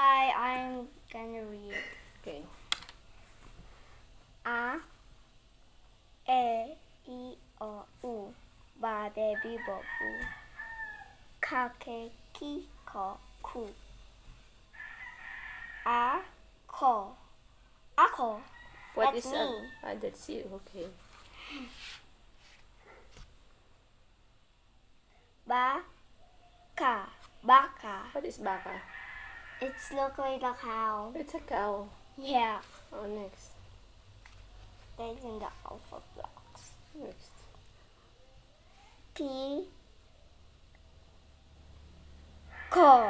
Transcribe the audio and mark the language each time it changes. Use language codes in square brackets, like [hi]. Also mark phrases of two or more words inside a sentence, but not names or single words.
[en] I'm gonna read. Okay. A, E, I, O, U. [tl] Ba, de, bi, bo, bu. Ka, ke, ki, ko, ku. A, ko. Ako. [en] What That's is me. that's you. Okay. [tl] Ba, ka. Baka. [en] What is baka? It's look like a cow. It's a cow. Yeah. Oh, next. That's in the alpha blocks. Next. [tl] T, ko.